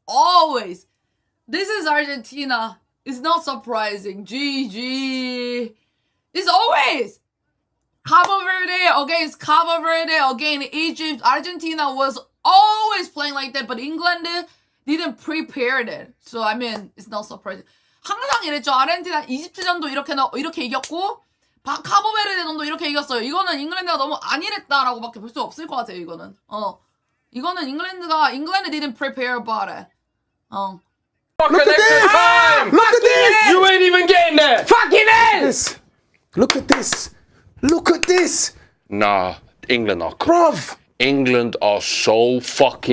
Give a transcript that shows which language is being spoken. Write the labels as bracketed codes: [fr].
[en] Always. This is Argentina. It's not surprising. GG. It's always. Cabo Verde against Cabo Verde against Egypt. Argentina was always playing like that. But England didn't prepare it. So, I mean, it's not surprising. [ko] 항상 이랬죠. 아르헨티나 이집트전도 이렇게 이겼고 카보베르데전도 이렇게 이겼어요. 이거는 잉글랜드가 너무 안일했다라고밖에 볼 수 없을 것 같아요. 이거는. 이거는 잉글랜드 [en] didn't prepare about it. Look at this! Look at this! You ain't even getting there! Fucking hell! Look at this! Look at this! Nah, England are Bruv! England are so fucking.